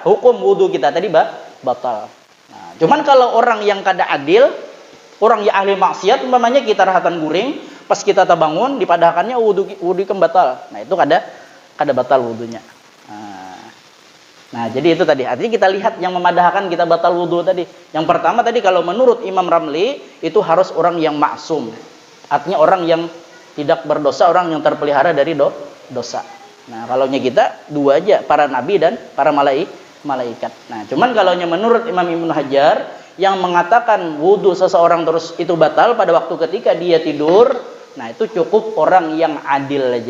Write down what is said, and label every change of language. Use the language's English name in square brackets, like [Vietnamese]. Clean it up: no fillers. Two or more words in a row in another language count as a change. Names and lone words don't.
[Banjar] Hukum wudu kita tadi batal. Nah, cuman kalau orang yang kada adil, orang yang ahli maksiat umpamanya kita rahatan guring, pas kita terbangun dipadahkannya wudu ikam batal. Nah, itu kada batal wudunya. [Indonesian] Nah, jadi itu tadi. Artinya kita lihat yang memadahkan kita batal wudu tadi. Yang pertama tadi kalau menurut Imam Ramli itu harus orang yang maksum. Artinya orang yang tidak berdosa, orang yang terpelihara dari dosa. Nah, kalau kita dua aja, para nabi dan para malaikat. Nah, cuman kalau menurut Imam Ibnu Hajar yang mengatakan wudu seseorang terus itu batal pada waktu ketika dia tidur, nah itu cukup orang yang adil aja.